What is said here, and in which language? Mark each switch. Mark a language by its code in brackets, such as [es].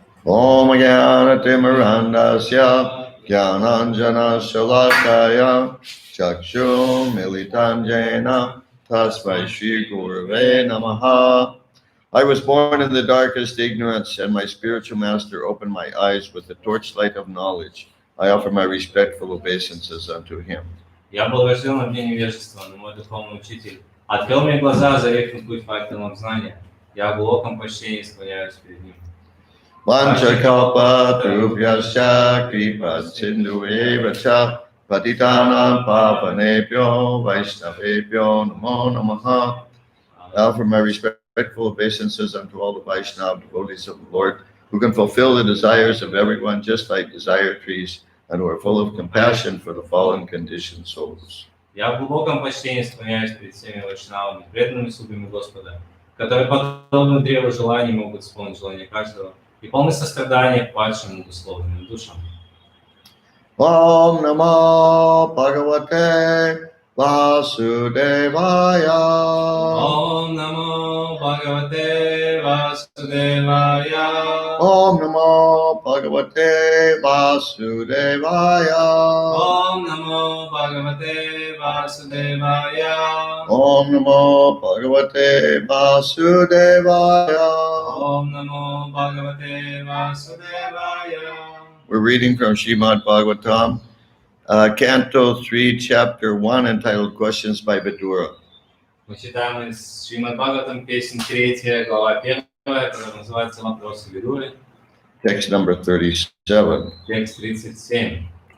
[sa] Om Jnana Timirandasya Jnananjana Shalakaya Chakshum Militanjena Tasmai Shri Gurave Namaha. [en] I was born in the darkest ignorance, and my spiritual master opened my eyes with the torchlight of knowledge. I offer my respectful obeisances unto him. [ru] Я был рожден в дне невежества, но мой духовный учитель открыл мне глаза, озарив мне путь факелом знания. Я в глубоком почтении склоняюсь перед ним. [sa] Vanchakalpa Trubhyascha Kripa Sindhu Evacha Patitanam Pavanebhyo Vaishnavebhyo Namo Namaha. [en] I offer my respectful obeisances unto all the Vaishnava devotees of the Lord, who can fulfill the desires of everyone just like desire trees, and who are full of compassion for the fallen conditioned souls. [ru] Я в глубоком почтении склоняюсь перед всеми вайшнавами, преданными слугами Господа, которые, подобно древу желаний, могут исполнить желание каждого и полны сострадания к падшим удословленным душам. [sa] Om Namo Bhagavate Vasudevaya. Om Namo Bhagavate Vasudevaya. Om Namo Bhagavate Vasudevaya. Om Namo Bhagavate Vasudevaya. Om Namo Bhagavate Vasudevaya. Om Namo Bhagavate Vasudevaya. [en] We're reading from Srimad Bhagavatam, Canto 3, Chapter 1, entitled Questions by Vidura. [ru] Мы читаем из Srimad Bhagavatam, песня 3, глава 1, которая называется «Вопросы Видуры». [en] Text number 37. [ru] Текст 37.